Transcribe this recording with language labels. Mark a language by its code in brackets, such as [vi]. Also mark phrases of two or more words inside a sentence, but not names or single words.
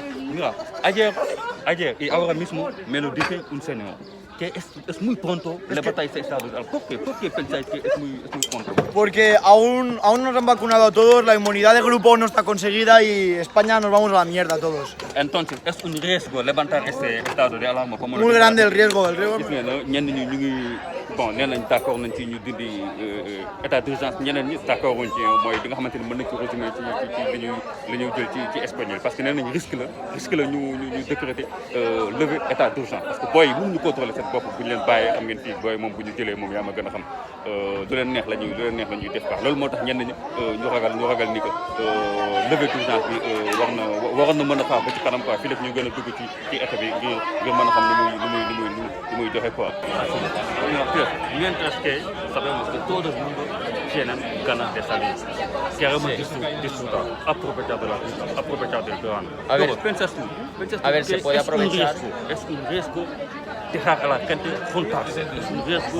[es] Mira, ayer y ahora mismo me lo dice un señor que es muy pronto levantar este estado de alarma. ¿Por qué pensáis que es muy pronto? Porque aún nos han vacunado a todos, la inmunidad de grupo no está conseguida y España nos vamos a la mierda todos. Entonces, es un riesgo levantar este estado de alarma. Como Muy grande el riesgo. [wo] gis nga ñenn ñi ñu ngi bon nee nañ d'accord nañ ci ñu dindi [fr] état d'urgence [wo] ñeneen ñi d'accord wuñ ci mooy li nga xamante ni mën nañ ko résumer ci li ñuy jël ci espagnol [fr] parce que [wo] nee nañ risque la ñu [fr] décréter lever état d'urgence parce que [wo] booy mënuñu contrôler seen bopp bu ñu leen bàyyee xam ngeen fii booy moom bu ñu jëlee moom yaa ma gën a xam du leen neex la ñuy def quoi loolu moo tax ñenn ñi ñu ragal ni [fr] que lever d'urgence [wo] bi waroon na mën a xaar ba ci kanam quoi fii lépp ñu gën a dugg ci état bi ngir mën a xam ni muy joxe quoi. [es] Mientras que sabemos que todo el mundo tiene ganas de salir, queremos disfrutar, aprovechar de la vida, aprovechar del verano. A ver, ¿Piensas tú a ver, que se puede aprovechar. Es un riesgo dejar a la gente juntarse, es un riesgo